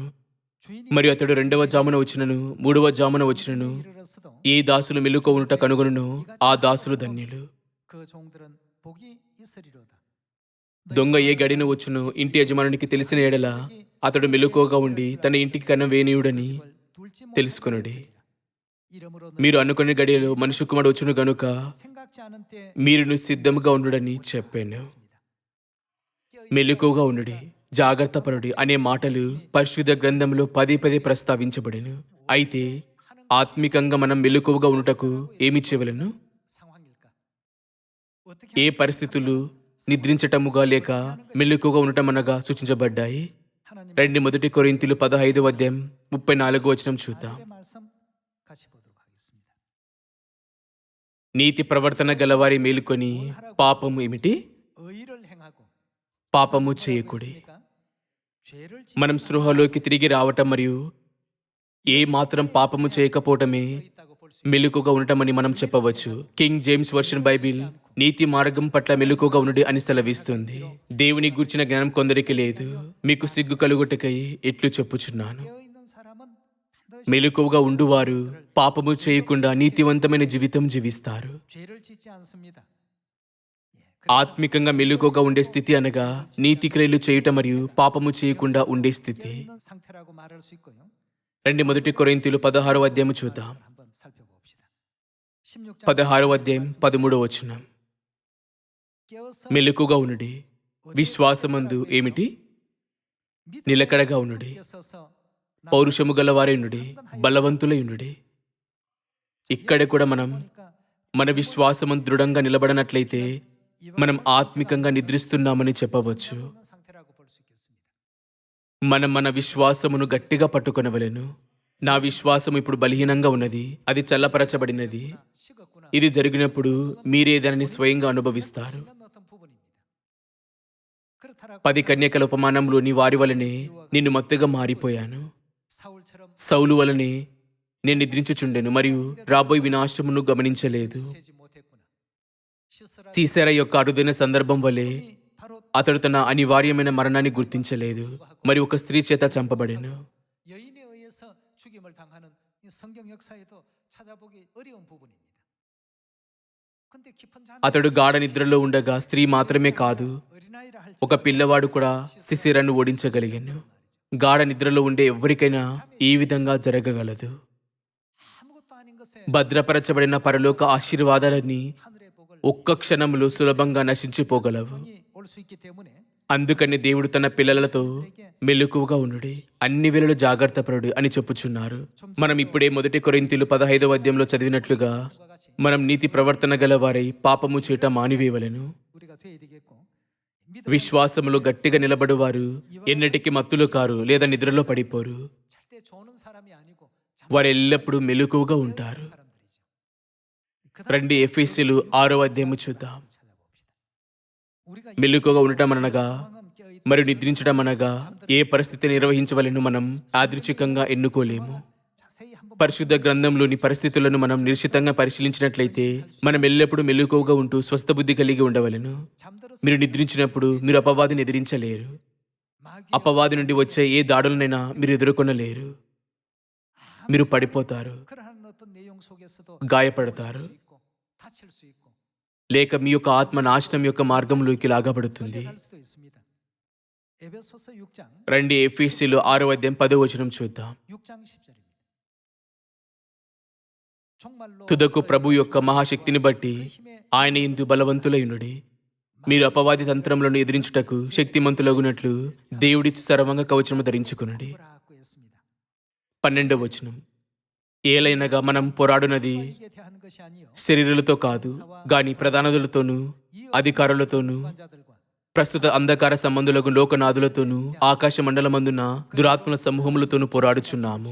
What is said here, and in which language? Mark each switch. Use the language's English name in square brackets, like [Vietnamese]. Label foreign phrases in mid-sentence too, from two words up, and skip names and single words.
[Korean] 주인이 [Telugu] మరియు అతడు 2వ జామున వచ్చినను 3వ జామున వచ్చినను [Korean] 이르렀어도 [Telugu] ఏ దాసులు మెలుకో ఉంట కనుగొనునో ఆ దాసులు ధన్యులు. [Korean] 그 종들은 복이 있으리로다. [Telugu] దొంగ ఏ గడిన వచ్చునో ఇంటి యజమానునికి తెలిసిన ఎడల అతడు మెలుకోగా ఉండి తన ఇంటికి కన్నం వేనీయుడని [Korean] 둘지 [Telugu] తెలుసుకొనుడి. [Korean] 이름으로 [Telugu] మీరు అనుకునే గడియలో మనుష్య కుమారుడు వచ్చును గనుక [Korean] 생각지 않은 때 [Telugu] మీరును సిద్ధముగా ఉండుడని చెప్పాను. మెలకువగా ఉండుడి, జాగ్రత్త పరుడి అనే మాటలు పరిశుద్ధ గ్రంథంలో పదే పదే ప్రస్తావించబడెను. అయితే ఆత్మికంగా మనం మెలకువగా ఉండుటకు ఏమి చేయవలెను? [Korean] 상황일까? 어떻게 [Telugu] ఏ పరిస్థితులు నిద్రించటముగా లేక మెలకువగా ఉండటం అనగా సూచించబడ్డాయి? [Korean] 하나님 [Telugu] మొదటి కొరింథీయులు 15:34 చూద్దాం. [Korean] 의 말씀 같이 보도록 하겠습니다. [Telugu] నీతి ప్రవర్తన గలవారి మేలుకొని పాపము ఏమిటి? [Korean] 의를 행하고 [Telugu] పాపము చేయకుడి. [Korean] 그러니까 죄를 [Telugu] మనం స్పృహలోకి తిరిగి రావటం మరియు ఏ మాత్రం పాపము చేయకపోవటమే [Korean] 있다고 볼 수 [Telugu] మెలకుగా ఉండటమని మనం చెప్పవచ్చు. కింగ్ జేమ్స్ వర్షన్ బైబిల్ నీతి మార్గం పట్ల మెలకుగా ఉండుడి అని సెలవిస్తుంది. దేవుని గూర్చిన జ్ఞానం కొందరికి లేదు. మీకు సిగ్గు కలుగుటకై ఎట్లు చెప్పుచున్నాను. [Korean] 깨어 있는 사람은 반드시 [Telugu] మెలకువగా ఉండువారు పాపము చేయకుండా నీతివంతమైన జీవితం జీవిస్తారు. [Korean] 죄를 짓지 않습니다. [Telugu] ఆత్మికంగా మెలకువగా ఉండే స్థితి అనగా నీతి క్రియలు చేయటం మరియు పాపము చేయకుండా ఉండే స్థితి. [Korean] 깨어 있는 상태라고 말할 수 있고요. [Telugu] మొదటి కొరింథీయులు 16వ చూద్దాం. [Korean] 한번 살펴봅시다. 16장 16:13 깨어서 [Telugu] మెలకుగా ఉండుడి, విశ్వాసమందు ఏమిటి? నిలకడగా ఉండుడి, [Korean] 깨서서 [Telugu] పౌరుషము గలవారై ఉండుడి, బలవంతులై ఉండుడి. ఇక్కడ కూడా మనం మన విశ్వాసము దృఢంగా నిలబడనట్లయితే మనం ఆత్మికంగా నిద్రిస్తున్నామని చెప్పవచ్చు. [Korean] 있는 상태라고 볼 수 있겠습니다. [Telugu] మనం మన విశ్వాసమును గట్టిగా పట్టుకొనవలెను. నా విశ్వాసం ఇప్పుడు బలహీనంగా ఉన్నది, అది చల్లపరచబడినది. [Korean] 식었구나. [Telugu] ఇది జరిగినప్పుడు మీరే దానిని స్వయంగా అనుభవిస్తారు. [Korean] 있는 어떤 부분입니다. 그렇다라고 [Telugu] 10 కన్యకల ఉపమానంలోని వారి వలనే నిన్ను మత్తుగా మారిపోయాను. [Korean] 사울처럼 [Telugu] సౌలు వలనే నేను నిద్రించుచుండెను మరియు రాబోయే వినాశమును గమనించలేదు. [Korean] 세지 못했구나. 시스라 [Telugu] సీసెరా యొక్క అరుదైన సందర్భం వలె [Korean] 바로 [Telugu] అతడు తన అనివార్యమైన మరణాన్ని గుర్తించలేదు మరియు ఒక స్త్రీ చేత చంపబడెను. [Korean] 여인에 의해서 죽임을 당하는 이 성경 역사에도 찾아보기 어려운 부분입니다. 근데 깊은 잠 [Telugu] అతడు గాఢ నిద్రలో ఉండగా స్త్రీ మాత్రమే కాదు, [Korean] 어린아이라 할 [Telugu] ఒక పిల్లవాడు కూడా సిసిరాను ఓడించగలిగాను. గాఢ నిద్రలో ఉండే ఎవరికైనా ఈ విధంగా జరగగలదు. [Korean] 아무것도 아닌 것에 [Telugu] భద్రపరచబడిన పరలోక ఆశీర్వాదాలన్నీ [Korean] 하늘의 복을 [Telugu] ఒక్క క్షణంలో సులభంగా నశించిపోగలవు. [Korean] 올 수 있기 때문에 [Telugu] అందుకని దేవుడు తన పిల్లలతో మెలకువగా ఉండుడి, అన్ని వేళలు జాగ్రత్త పరుడు అని చెప్పుచున్నారు. మనం ఇప్పుడే మొదటి కొరింథీయులు 15వ చదివినట్లుగా మనం నీతి ప్రవర్తన గలవారై పాపము చేయటం మానివేయవలెను. [Korean] 우리가 돼야 되겠고 [Telugu] విశ్వాసములో గట్టిగా నిలబడువారు ఎన్నటికి మత్తులు కారు లేదా నిద్రలో పడిపోరు. [Korean] 절대 조는 사람이 아니고 [Telugu] వారు ఎల్లప్పుడూ మెలకువగా ఉంటారు. [Korean] 사람들이죠. [Telugu] ఎఫెసీయులు 6వ చూద్దాం. [Korean] 우리가 [Telugu] మెలకువగా ఉండటం అనగా [Korean] 상황은 깨어있다. [Telugu] మరియు నిద్రించడం అనగా ఏ పరిస్థితి నిర్వహించవలెను మనం యాదృచ్ఛికంగా ఎన్నుకోలేము. [Korean] 자세히 한번 [Telugu] పరిశుద్ధ గ్రంథంలోని పరిస్థితులను మనం నిశ్చితంగా పరిశీలించినట్లయితే మనం ఎల్లప్పుడూ మెలకువగా ఉంటూ స్వస్థ బుద్ధి కలిగి ఉండవలెను. [Korean] 잠들어서 [Telugu] మీరు నిద్రించినప్పుడు మీరు అపవాదిని ఎదిరించలేరు. [Korean] 마귀 [Telugu] అపవాది నుండి వచ్చే ఏ దాడులనైనా మీరు ఎదుర్కొనలేరు. మీరు పడిపోతారు, [Korean] 그러한 어떤 내용 속에서도 [Telugu] గాయపడతారు, [Korean] 수 있고 다칠 수 있고 [Telugu] లేక మీ యొక్క ఆత్మ నాశనం యొక్క మార్గంలోకి లాగబడుతుంది. [Korean] 끌려갈 수도 있습니다. 에베소서 6장 [Telugu] ఎఫెసీయులు 6:10 చూద్దాం. [Korean] 6장 10절입니다. 정말로 [Telugu] తుదకు ప్రభు యొక్క మహాశక్తిని బట్టి ఆయన ఇందు బలవంతులైనుడి. మీరు అపవాది తంత్రములను ఎదిరించుటకు శక్తిమంతులగునట్లు దేవుడిచ్చు సర్వంగ కవచము ధరించుకునుడి. [Korean] 라고 했습니다. [Telugu] 12వ ఏలైనగా మనం పోరాడునది [Korean] 이게 대하는 것이 아니요 [Telugu] శరీరులతో కాదు గాని ప్రధానదులతోనూ అధికారులతోనూ [Korean] 관자들과 [Telugu] ప్రస్తుత అంధకార సంబంధులకు లోకనాథులతోనూ ఆకాశ మండలమందున దురాత్మల సమూహములతోనూ పోరాడుచున్నాము.